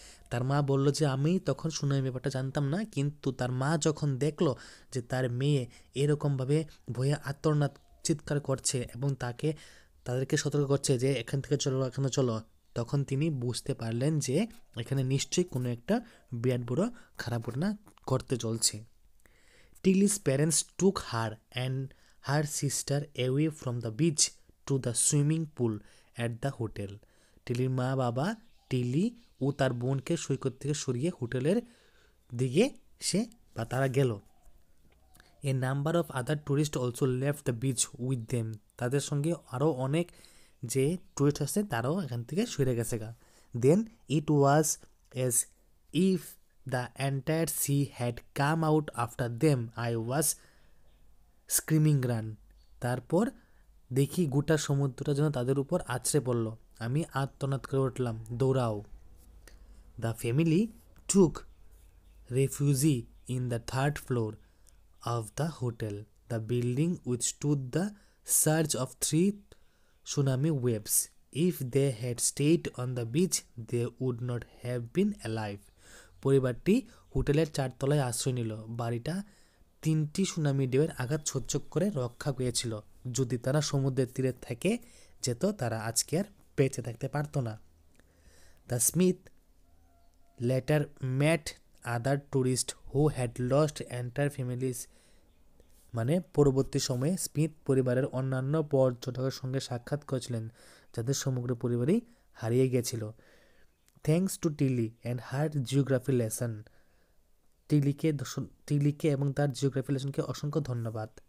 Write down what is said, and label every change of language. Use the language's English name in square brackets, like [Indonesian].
[Bangla] তার মা বলল যে আমি তখন সুনামির ব্যাপারটা জানতাম না, কিন্তু তার মা যখন দেখলো যে তার মেয়ে এরকমভাবে ভয়ে আর্তনাদ চিৎকার করছে এবং তাদেরকে সতর্ক করছে যে এখান থেকে চলো, এখানে চলো, তখন তিনি বুঝতে পারলেন যে এখানে নিশ্চয়ই কোনো একটা বিরাট বড় খারাপ ঘটনা ঘটতে চলছে। [English] Tilly's parents took her and her sister away from the beach to the swimming pool at the hotel. [Bangla] টিলির মা বাবা টিলি ও তার বোনকে সৈকত থেকে সরিয়ে হোটেলের দিকে তারা গেল। [English] A number of other tourist also left the beach with them. [Bangla] তাদের সঙ্গে আরও অনেক যে টুরিস্ট আছে তারাও এখান থেকে সরে গেছে গা। [English] Then it was as if the entire sea had come out after them. I was screaming run. [Bangla] তারপর দেখি গোটা সমুদ্রটা যেন তাদের উপর আছড়ে পড়ল, আমি আর্তনাদ করে উঠলাম, দৌড়াও। [English] The family took refuge in the third floor of the hotel. The building withstood the surge of 3 tsunami waves. If they had stayed on the beach, they would not have been alive. [Bangla] পরিবারটি হোটেলের 4 তলায় আশ্রয় নিল। বাড়িটা 3টি tsunami ঢেউয়ের আঘাত সহ্য করে রক্ষা পেয়েছিল। যদি তারা সমুদ্রের তীরে থেকে যেত, তারা আজকে আর বেঁচে থাকতে পারত না। [English] The Smith later met other tourists who had lost entire families. [Bangla] মানে পরবর্তী সময়ে স্মিথ পরিবারের অন্যান্য পর্যটকের সঙ্গে সাক্ষাৎ করেছিলেন যাদের সমগ্র পরিবারই হারিয়ে গিয়েছিল। [English] Thanks to Tilly and her geography lesson. [Bangla] টিলিকে এবং তার জিওগ্রাফি লেসনকে অসংখ্য ধন্যবাদ।